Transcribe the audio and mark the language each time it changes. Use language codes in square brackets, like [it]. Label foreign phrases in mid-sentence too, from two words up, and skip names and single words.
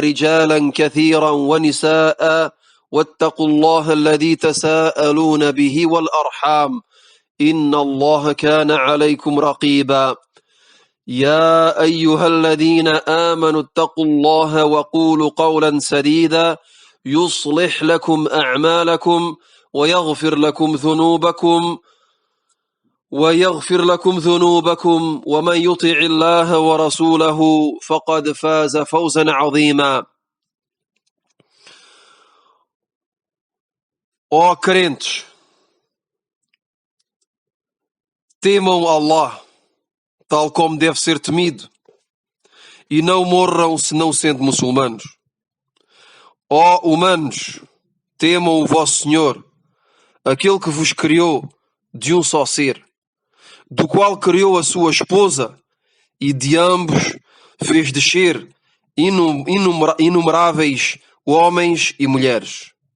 [ar] رجالا كثيرا ونساء واتقوا الله الذي تساءلون به والأرحام إن الله كان عليكم رقيبا يا أيها الذين آمنوا اتقوا الله وقولوا قولا سديدا يصلح لكم أعمالكم ويغفر لكم ذنوبكم ومن يطع الله ورسوله فقد فاز فوزا عظيما. [pt] Ó crentes, temam Allah, tal como deve ser temido, e não morram senão sendo muçulmanos. Ó humanos, temam o vosso Senhor, aquele que vos criou de um só ser, do qual criou a sua esposa, e de ambos fez descer inumeráveis homens e mulheres.